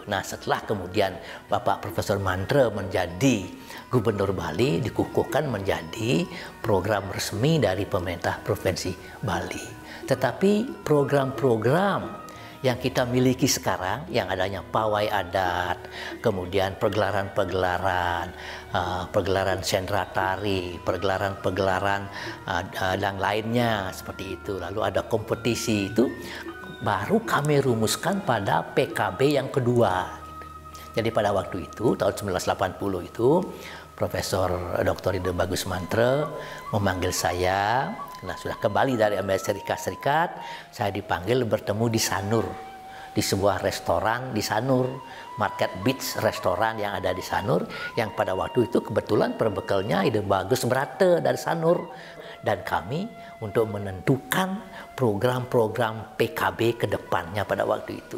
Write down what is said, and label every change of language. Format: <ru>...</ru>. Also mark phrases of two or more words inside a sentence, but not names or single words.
<id>Nah, setelah kemudian Bapak Profesor Mantre menjadi Gubernur Bali, dikukuhkan menjadi program resmi dari pemerintah Provinsi Bali. Tetapi program-program yang kita miliki sekarang, yang adanya pawai adat, kemudian pergelaran-pergelaran, pergelaran sendra tari, pergelaran-pergelaran dan lainnya seperti itu. Lalu ada kompetisi itu baru kami rumuskan pada PKB yang kedua. Jadi pada waktu itu tahun 1980 itu Profesor Dr. Ide Bagus Mantre memanggil saya. Nah, sudah kembali dari Amerika Serikat, saya dipanggil bertemu di Sanur, di sebuah restoran di Sanur, Market Beach restoran yang ada di Sanur, yang pada waktu itu kebetulan perbekalnya Ide Bagus Brate dari Sanur, dan kami untuk menentukan program-program PKB ke depannya pada waktu itu.</id>